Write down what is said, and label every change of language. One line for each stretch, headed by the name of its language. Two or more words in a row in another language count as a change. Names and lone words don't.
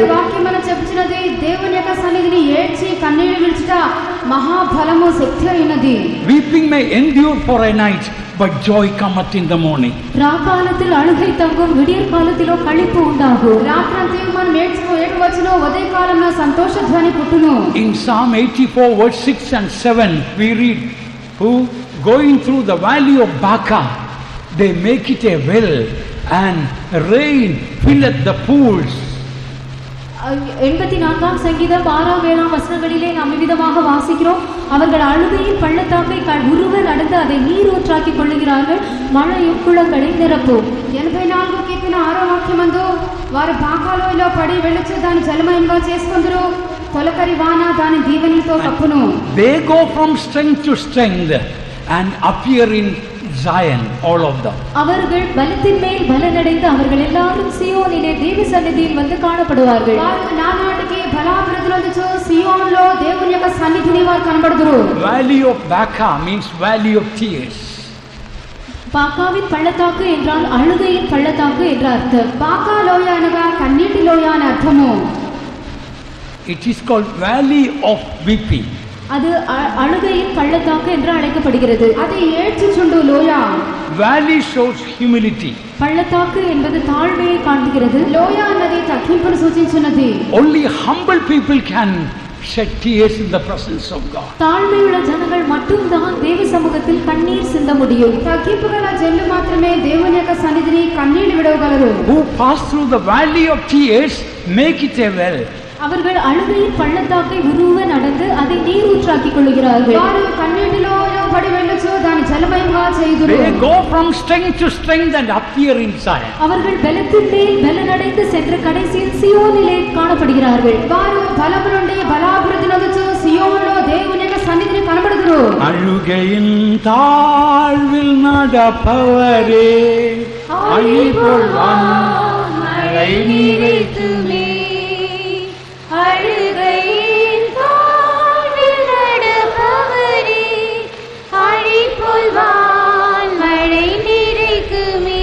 Telugu: వాక్యం మనం చెప్పుచున్నది దేవుని యొక్క సన్నిధిని ఏడ్చి కన్నీళ్లు విడుచుట మహాబలము శక్తి అయినది.
English: Weeping may endure for a night, but joy cometh in the morning.
Tamil: ராக்காலத்தில் அழுகை தங்கும், விடியற் காலத்திலோ களிப்பு உண்டாகும்.
Telugu: రాత్రంతా మనం ఏడ్చవచ్చును, ఉదయకాలంలో సంతోష ధ్వని పుట్టును.
English: In Psalm 84 verse 6 and 7 we read, who going through the valley of Baca, they make it a well, and rain filleth the pools.
Tamil: 84ஆம் சங்கீதம் 6ஆம் 7ஆம் வசனங்களிலே நாம் விதமாக வாசிக்கிறோம். அவர்கள் அழுகையின் பள்ளத்தாக்கை உருவ நடந்து அதை நீரூற்றாக்கி கொள்ளுகிறார்கள், மழையும் குளங்களை நிரப்பும்.
Telugu: 84 కీర్తన 6వ వాక్యమందు వారు బాకాలోయలో పడి వెళ్ళొచ్చు దాని జలమయంగా చేసుకొందురు, తొలకరి వాన దాని దీవెనలతో కప్పును.
English: They go from strength to strength and appear in Zion, all of them.
Tamil: அவர்கள் பலத்தின் மேல் பலனடைந்து அவர்கள் எல்லாரும் சீயோனிலே தேவ சந்நிதியில் வந்து காணப்படுவார்கள்.
Telugu: వారు నానాటికి బలాభివృద్ధినందుచు సీయోనులో దేవుని యొక్క సన్నిధిని వారు కనబడుదురు.
English: Valley of Baca means valley of tears.
Tamil: பாக்காவின் பள்ளத்தாக்கு என்றால் அழுகையின் பள்ளத்தாக்கு என்ற அர்த்தம்.
Telugu: బాకా లోయ అనగా కన్నీటి లోయ అని అర్థము.
English: It is called valley of weeping.
Tamil: அது அழுகையின் பள்ளத்தாக்கு என்று அழைக்கப்படுகிறது. அது ஏழ்ச்சுண்டு లోయ.
English: Valley shows humility.
Tamil: பள்ளத்தாக்கு என்பது தாழ்மையை காண்பிக்கிறது.
Telugu: లోయ అన్నది తగ్గింపును సూచించున్నది.
English: Only humble people can shed tears in the presence of God.
Tamil: தாழ்மையுள்ள ஜனங்கள் மட்டும்தான் தேவ சமூகத்தில் கண்ணீர் சிந்த முடியும்.
Telugu: తగ్గింపు గల జనులు మాత్రమే దేవుని యొక్క సన్నిధిని కన్నీళ్లు విడవగలరు.
English: Who pass through the valley of tears make it a well.
Tamil: அவர்கள் அழுகையின் பள்ளத்தாக்கை உருவ நடந்து அதை நீரூற்றாக்கிக் கொள்கிறார்கள்.
Telugu: వారు కన్నీటిలో పడి వెళ్ళొచ్చు దాని జలమయంగా చేయుదురు.
English: They go from strength to strength and appear in Zion.
Tamil: அவர்கள் பலத்தின் மேல் பலனடைந்து சென்ற கடைசியில் சியோனிலே காணப்படுகிறார்கள்.
Telugu: వారు బలము నుండి బలాభివృద్ధి నొందుచు సియోనులో దేవుని యొక్క సన్నిధిని కనబడుదురు.
Tamil: அழுகையின் தாழ்வில் நடப்பவரே அழிபோல் மழை நீரைத்துமே. அழுகையின் தாழ்வில் நடப்பவரே அழிபோல் மழை நிறைக்குமே.